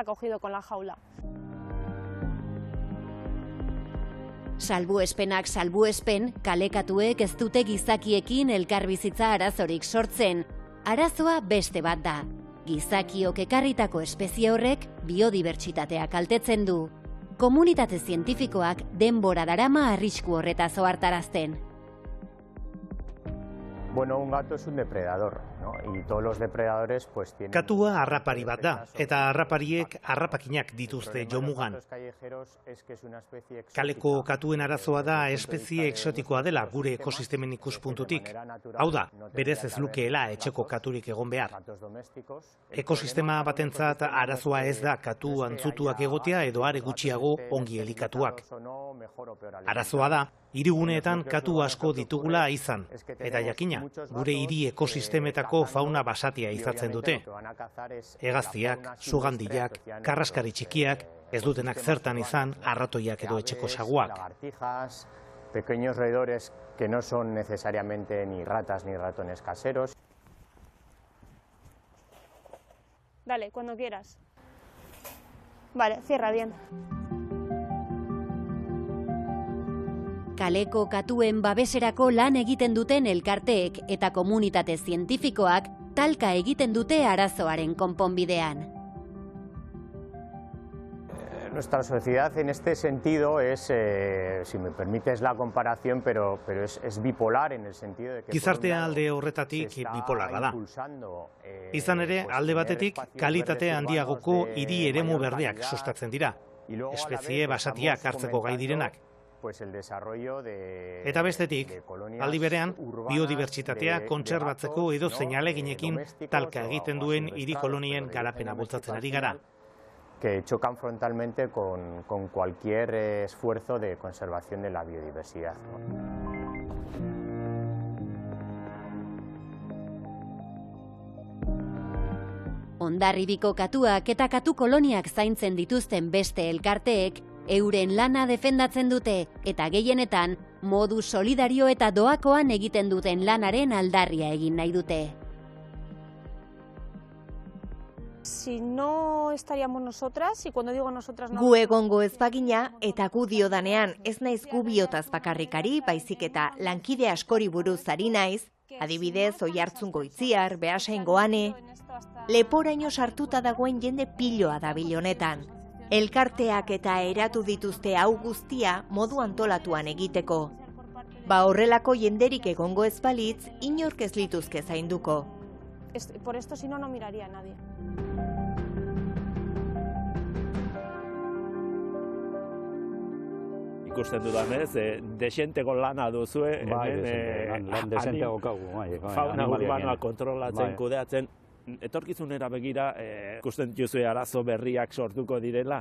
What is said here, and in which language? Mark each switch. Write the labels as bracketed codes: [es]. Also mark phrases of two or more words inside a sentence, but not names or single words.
[eu] Salbuespenak salbuespen, kalekatuek ez dute gizakiekin elkarbizitza arazorik sortzen. Arazoa beste bat da. Gizakiok ekarritako espezie horrek biodibertsitatea kaltetzen du. Komunitate zientifikoak denbora darama arrisku horretaz ohartarazten. [es] Bueno, un gato es un depredador, ¿no? Y todos los depredadores pues tienen... [eu] Katua harrapari bat da, eta harrapariek harrapakinak dituzte jomugan. Kaleko katuen arazoa da espezie exotikoa dela gure ekosistemen ikuspuntutik. Hau da, berez ez lukeela etxeko katurik egon behar. Ekosistema batentzat arazoa ez da katu antzutuak egotea edo are gutxiago ongi elikatuak. Arazoa da, hiriguneetan katu asko ditugula izan, eta jakina, gure hiri ekosistemetako fauna basatia izatzen dute. Hegaztiak, sugandilak, karraskari txikiak, ez dutenak zertan izan arratoiak edo etxeko saguak. [es] Pequeños roedores que no son necesariamente ni ratas ni ratones caseros. Dale, cuando quieras. Vale, cierra bien. [eu] Kaleko katuen babeserako lan egiten duten elkarteek eta komunitate zientifikoak talka egiten dute arazoaren konponbidean. [es] Nuestra sociedad en este sentido es, si me permites la comparación, pero es bipolar en el sentido de que... [eu] Gizartea alde horretatik bipolarra da. Izan ere, alde batetik, kalitate handiagoko hiri eremu berdeak sustatzen dira. Espezie basatiak hartzeko gai direnak. Eta bestetik, aldi berean, biodibertsitatea kontserbatzeko edo zeinaleginekin talka egiten duen hiri kolonien garapena bultzatzen ari gara. [es] Que chocan frontalmente con cualquier esfuerzo de conservación de la biodiversidad. [eu] Hondarribiko katuak eta katu koloniak zaintzen dituzten beste elkarteek euren lana defendatzen dute eta gehienetan modu solidario eta doakoan egiten duten lanaren aldarria egin nahi dute. [es] Si no estaríamos nosotras, y cuando digo nosotras no... [eu] Gu egongo ez bagina eta gu diodanean ez naiz gu biotaz bakarrikari, baizik eta lankide askori buruz ari naiz, adibidez Oiartzungo Itziar, Beasaingo Ane, leporaino sartuta dagoen jende piloa dabil honetan. Elkarteak eta eratu dituzte hau guztia modu antolatuan egiteko. Ba horrelako jenderik egongo ez balitz, inork ez lituzke zainduko. [es] Por esto si no, no miraría a nadie. [eu] Ikusten dudanez, desenteko lana duzue, lan desenteko kagu. Fauna urbanoa kontrolatzen, kudeatzen, etorkizunera begira, ikusten duzue arazo berriak sortuko direla?